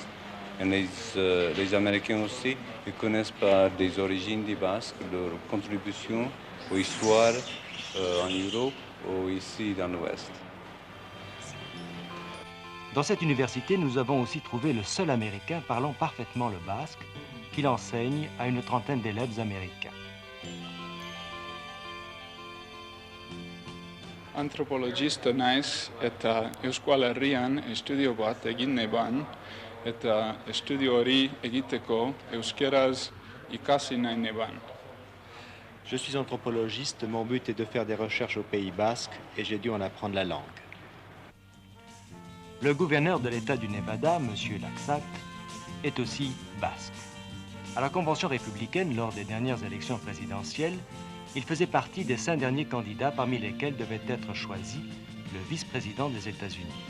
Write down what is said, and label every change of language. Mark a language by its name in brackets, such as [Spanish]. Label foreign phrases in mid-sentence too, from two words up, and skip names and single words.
[French] Et les Américains aussi, ils connaissent par des origines des Basques, leur contribution aux histoires en Europe ou ici dans l'Ouest. Dans cette université, nous avons aussi trouvé le seul Américain parlant parfaitement le basque, qu'il enseigne à une trentaine d'élèves américains. [Basque] Antropologista naiz eta Euskal Herrian estudio bat egin neban eta estudio hori egiteko euskeraz ikasi nahi neban. [French] Je suis anthropologiste, mon but est de faire des recherches au Pays Basque et j'ai dû en apprendre la langue. Le gouverneur de l'État du Nevada, M. Laxalt, est aussi basque. À la Convention républicaine, lors des dernières élections présidentielles, il faisait partie des 5 derniers candidats parmi lesquels devait être choisi le vice-président des États-Unis.